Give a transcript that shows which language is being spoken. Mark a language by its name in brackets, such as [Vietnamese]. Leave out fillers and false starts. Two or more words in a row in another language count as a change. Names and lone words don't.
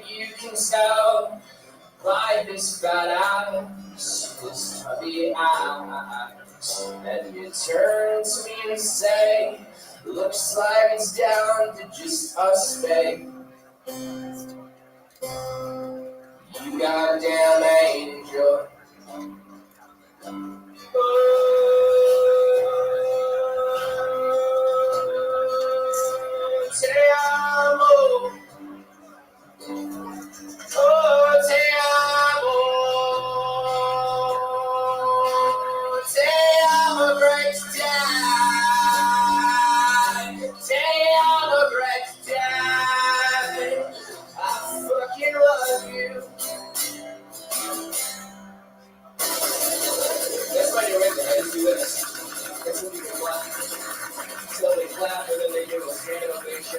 [English] You can tell by his fat ass, his tubby ass. And you turn to me and say, looks like it's down to just us, babe. You goddamn angel. [Spanish] Te amo. Oh, te amo. Te amo, Greg's dad. Te amo, [English] Greg's dad. I fucking love you. That's why you're with me. I just do this. That's when you can clap. So they clap and then they give a stand ovation.